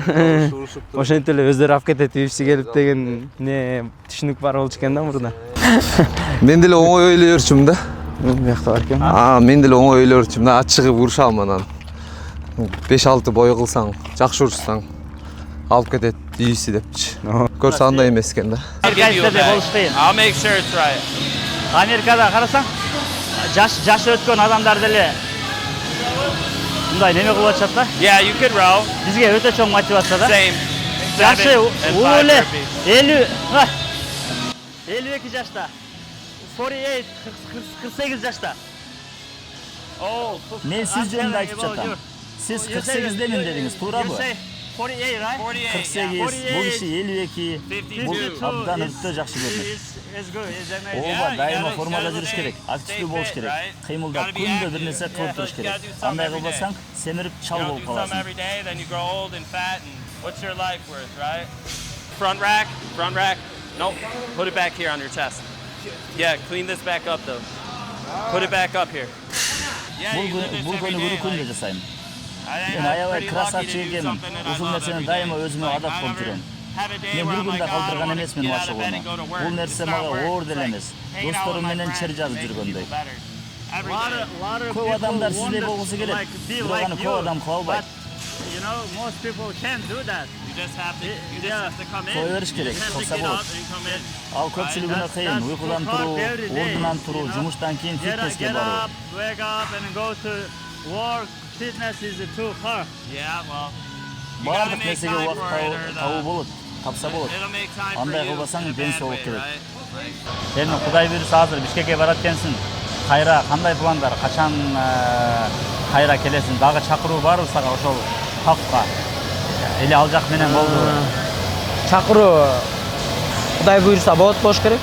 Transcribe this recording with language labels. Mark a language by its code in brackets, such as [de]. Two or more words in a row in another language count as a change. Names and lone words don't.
[ky] Ошентип эле өздөрү алып кетет UFC келип деген не түшүнүк бар болчу экен да мурда. Мен деле оңой ойлой берчүмүн да. Биякта бар экен. Мен деле оңой ойлой берчүмүн да, ачыгып урушам анан. 5-6 бой кылсаң, жакшы урушсаң алып кетет UFC депчи. Көрсө андай эмес экен да. [en] I'll make sure it's right. [ky] Америкада карасаң, жаш өткөн адамдар деле мындай неме кылып атышат да. [en] Yeah, you could row. [ky] Бизге өтө чоң мотивация да. [en] Same. [ky] Жашы [en] 7 and 5 [ky] эле [en] burpees. [ky] 52 жашта. 48 жашта. Oh, Мен сиз жөнүндө айтып жатам. Сиз 48-демин дедиңиз, туурабы? [en] 48, right? [ky] 48, бул киши 52, бул абдан өтө жакшы көрүнөт. Ооба, дайыма формада жүрүш керек, активдүү болуш керек, кыймылдап, күндө бир нерсе кылып туруш керек. Андай кылбасаң, семирип чал болуп каласың. [en] What's your life worth, right? Front rack. Nope. Put it back here on your chest. Yeah, clean this back up though. Put it back up here. [ky] Бул күнү күндө жасайм. Мен аябай красавчик экенмин. Ушул нерсени дайыма өзүмө адат кылып жүрөм. Мен бир күндө калтырган эмесмин машыгууну. Бул нерсе мага оор деле эмес. Досторум менен чер жазып жүргөндөй. Көп адамдар сиздей болгусу келет. Бирок аны көп адам кыла албайт. [en] You know, most people can't do that. You just have to come in. [ky] Кое бериш керек, кылса болот. Ал көпчүлүгүнө кыйын, уйкудан туруу, ордунан туруу, жумуштан кийин фитнеске баруу. [en] Wake up and go to work. Fitness is too hard. Yeah, well. [ky] Бардык нерсеге убакыт табуу болот, тапса болот. [en] It'll make time for [ky] Андай [en] you. [ky] кылбасаң ден соолук керек. [en] Right? [ky] Сен Кудай буйруса азыр Бишкекке барат экенсиң. Кайра кандай пландар, качан кайра келесиң? Дагы чакыруу барбы сага ошол хакка? Эле ал жак менен болду. Чакыруу Кудай буйруса болот керек.